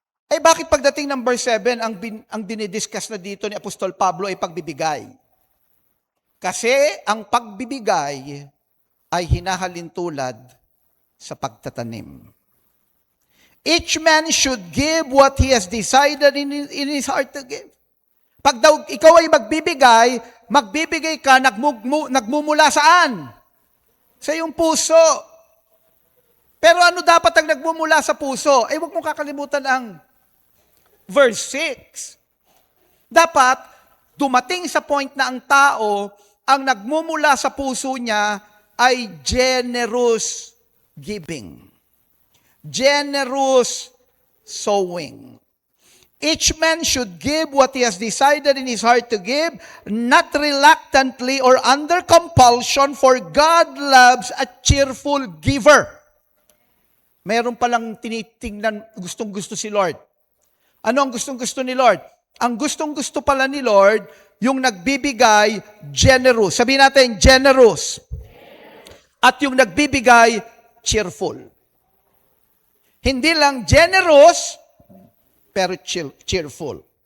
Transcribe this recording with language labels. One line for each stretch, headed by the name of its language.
Filipino: Bakit pagdating ng verse 7, ang dinidiscuss na dito ni Apostol Pablo ay pagbibigay? Kasi ang pagbibigay ay hinahalin tulad sa pagtatanim.
English: Each man should give what he has decided in his heart to give.
Filipino: Pag daw ikaw ay magbibigay ka, nagmumula saan? Sa iyong puso. Pero ano dapat ang nagmumula sa puso? Huwag mong kakalimutan ang verse 6. Dapat, dumating sa point na ang tao, ang nagmumula sa puso niya ay
English: generous giving. Generous sowing. Each man should give what he has decided in his heart to give, not reluctantly or under compulsion, for God loves a cheerful giver.
Filipino: Mayroon palang tinitingnan, gustong-gusto si Lord. Ano ang gustong-gusto ni Lord? Ang gustong-gusto pala ni Lord, yung nagbibigay, generous. Sabihin natin, generous. At yung nagbibigay, cheerful. Hindi lang generous, pero cheerful.